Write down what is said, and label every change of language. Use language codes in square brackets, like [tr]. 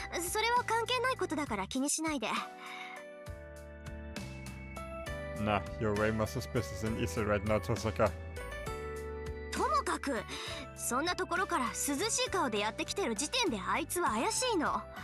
[ja] それは関係ないことだから気にしないで。 [en] Nah, you're way more suspicious than Issei right now, Tosaka. [ja] ともかく、そんなところから涼しい顔でやってきてる時点であいつは怪しいの。